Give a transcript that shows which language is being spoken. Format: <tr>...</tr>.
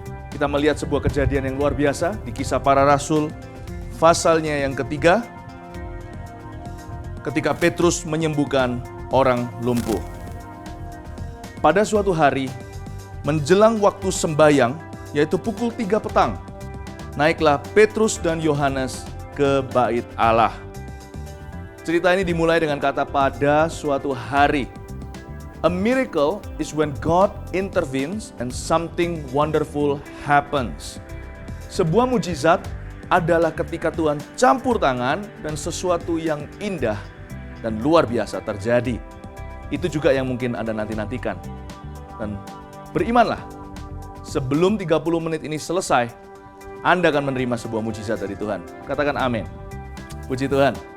<id>Kita melihat sebuah kejadian yang luar biasa di Kisah Para Rasul, pasalnya yang ketiga, ketika Petrus menyembuhkan orang lumpuh. Pada suatu hari, menjelang waktu sembayang, yaitu pukul 3 petang, naiklah Petrus dan Yohanes ke bait Allah. Cerita ini dimulai dengan kata pada suatu hari.</id> <en>A miracle is when God intervenes and something wonderful happens.</en> <id>Sebuah mujizat adalah ketika Tuhan campur tangan dan sesuatu yang indah dan luar biasa terjadi. Itu juga yang mungkin Anda nanti-nantikan. Dan berimanlah, sebelum 30 menit ini selesai, Anda akan menerima sebuah mujizat dari Tuhan. Katakan amin. Puji Tuhan.</id>